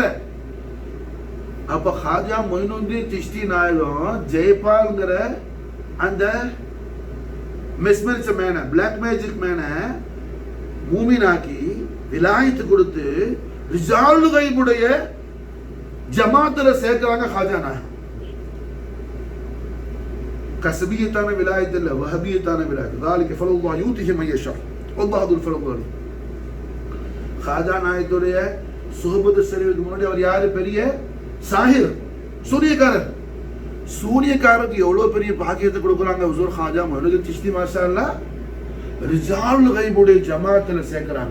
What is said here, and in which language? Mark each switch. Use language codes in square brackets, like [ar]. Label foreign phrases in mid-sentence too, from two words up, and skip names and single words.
[ta] அப்ப ஹாஜா மொயினுத்தீன் சிஷ்டி நாயகம் ஜெயபால்ங்கிற அந்த [en] mesmerism man, black magic man [ta] மூமினாக்கி விலாயத்து கொடுத்து ரிஜால் கைபுடைய ஜமாத்துல சேர்க்கிறாங்க. ஹாஜா நாயகம் கஸ்பியத்தான விலாயத்து இல்ல, வஹபியத்தான விலாயத்து. [ar] ذلك فضل الله يؤتيه من يشاء والله ذو الفضل العظيم. [ta] ஹாஜா நாயகத்துடைய சுஹபத் ஷரீஃப்க்கு முன்னாடி அவர் யாரு? பெரிய சாஹிர், சூரியக்காரர். சூரியக்காரருக்கு எவ்வளவு பெரிய பாக்கியத்தை கொடுக்குறாங்க ஹுசூர் ஹாஜா மொய்னுத்தீன் சிஷ்டி [ar] ما شاء الله. [ta] ரிஜால் கைபுடைய ஜமாத்துல சேர்க்கிறாங்க.